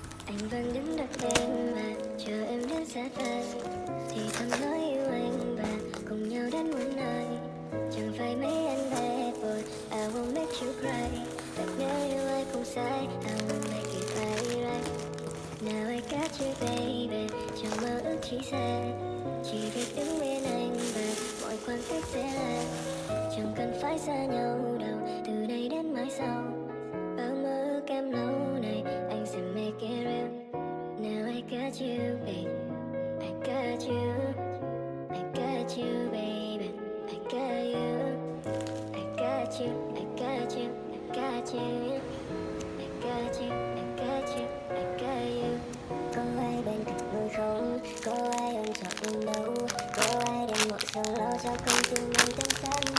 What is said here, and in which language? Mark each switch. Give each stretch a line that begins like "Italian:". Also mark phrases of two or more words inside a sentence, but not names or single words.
Vietnamese: Anh vẫn đứng đợi em và chờ em đến xa phai. Thì thầm nói yêu anh và cùng nhau đến muôn nơi. Chẳng phải mấy anh
English: bad boy, I won't make you cry.
Vietnamese: But nếu yêu ai cũng sai,
English: I will make it right. Now I got you baby,
Vietnamese: chẳng mơ ước chỉ xa. Chỉ việc đứng bên anh và mọi khoảng cách sẽ là. Chẳng cần phải xa nhau đâu, từ đây đến mãi sau. Bao mơ ước em lâu này, anh sẽ
English: make it real. Now I got you baby, I got you. I got you baby, I got you. I got you, I got you, I got you. I got you, I got you, I got you.
Vietnamese: Có ai bên cạnh người không? Có ai ôm trọn mình đâu? Có ai đem mọi sầu lo cho con tim anh tan xác?